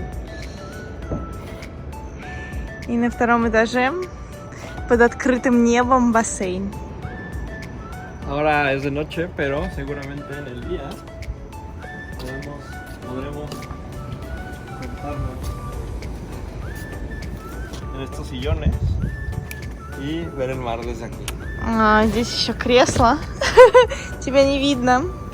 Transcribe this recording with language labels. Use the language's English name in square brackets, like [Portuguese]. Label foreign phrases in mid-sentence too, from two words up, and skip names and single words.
[Russian] И на втором этаже под открытым небом бассейн. [Spanish] Ahora es de noche, pero seguramente en el día podremos sentarnos en estos sillones y ver el mar desde aquí. [Russian] Здесь еще кресло. Тебя не видно.